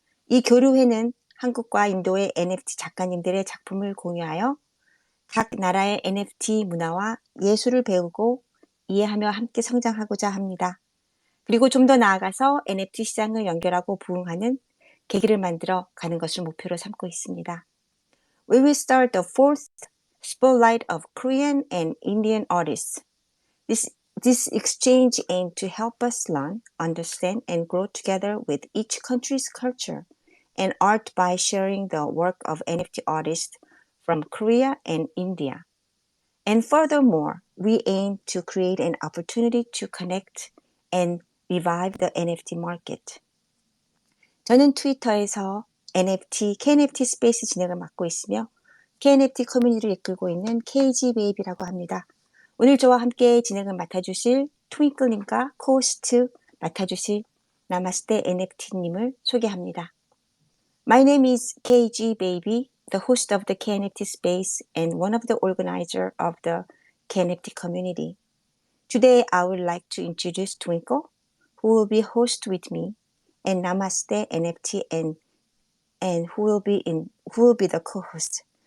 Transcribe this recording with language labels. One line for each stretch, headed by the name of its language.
Korean: 이 교류회는 한국과 인도의 NFT 작가님들의 작품을 공유하여 각 나라의 NFT 문화와 예술을 배우고 이해하며 함께 성장하고자 합니다. 그리고 좀 더 나아가서 NFT 시장을 연결하고 부흥하는 계기를 만들어 가는 것을 목표로 삼고 있습니다.
English: We will start the fourth spotlight of Korean and Indian artists. This exchange aims to help us learn, understand, and grow together with each country's culture and art by sharing the work of NFT artists from Korea and India. And furthermore, we aim to create an opportunity to connect and revive the NFT market.
Korean: 저는 트위터에서 NFT, K-NFT 스페이스 진행을 맡고 있으며 K-NFT 커뮤니티를 이끌고 있는 KGBaby라고 합니다. 오늘 저와 함께 진행을 맡아주실 트윙클님과 코호스트 맡아주실 나마스테 NFT님을 소개합니다.
English: My name is KGBaby, the host of the K-NFT space and one of the organizers of the K-NFT community. Today, I would like to introduce Twinkle, who will be host with me, and Namaste NFT, and who will be the co-host.